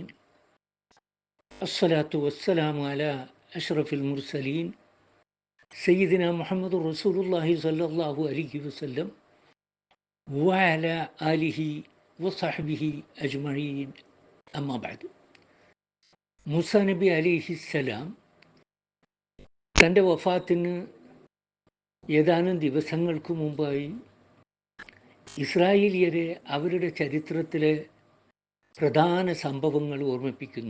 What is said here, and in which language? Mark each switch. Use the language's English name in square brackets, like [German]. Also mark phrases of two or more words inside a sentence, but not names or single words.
[Arabic] الصلاة والسلام على أشرف المرسلين سيدنا محمد رسول الله صلى الله عليه وسلم وعلى آله وصحبه أجمعين. أما بعد. [Malayalam] മൂസാ നബി അലൈഹിസ്സലാം തൻ്റെ വഫാത്തിന് ഏതാനും ദിവസങ്ങൾക്ക് മുമ്പായി ഇസ്രായേലിയരെ അവരുടെ ചരിത്രത്തിലെ പ്രധാന സംഭവങ്ങൾ ഓർമ്മിപ്പിക്കുന്നു.